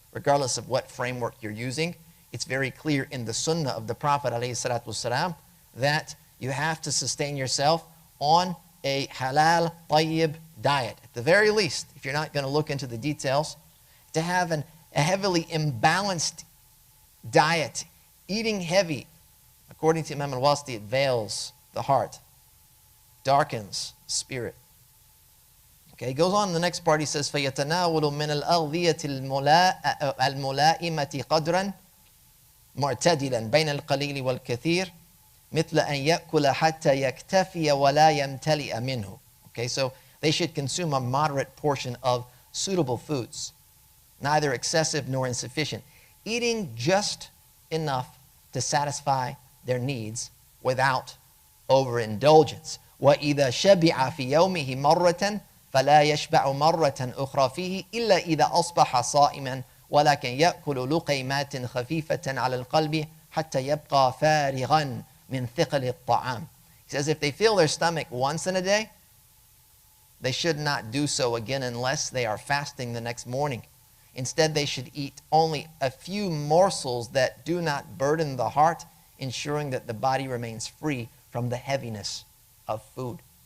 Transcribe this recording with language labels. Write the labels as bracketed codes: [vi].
[en] Regardless of what framework you're using, it's very clear in the sunnah of the Prophet ﷺ that you have to sustain yourself on a halal, tayyib diet. At the very least, if you're not going to look into the details, to have a heavily imbalanced diet, eating heavy, according to Imam al-Wāsiṭī, it veils the heart, darkens the spirit. Okay, he goes on in the next part, he says, [ar] فَيَتَنَاوَلُ مِنَ الْأَغْذِيَةِ الْمُلَائِمَةِ قَدْرًا مُعْتَدِلًا بَيْنَ الْقَلِيلِ وَالْكَثِيرِ مثل أن يأكل حتى يكتفي ولا يمتلئ منه. [en] Okay, so they should consume a moderate portion of suitable foods, neither excessive nor insufficient, eating just enough to satisfy their needs without overindulgence. [ar] وإذا شبع في يومه مرة فلا يشبع مرة أخرى فيه إلا إذا أصبح صائما ولكن يأكل لقيمات خفيفة على القلب حتى يبقى فارغا من ثقل الطعام. [en] He says if they fill their stomach once in a day, they should not do so again unless they are fasting the next morning. Instead, they should eat only a few morsels that do not burden the heart, ensuring that the body remains free from the heaviness of food.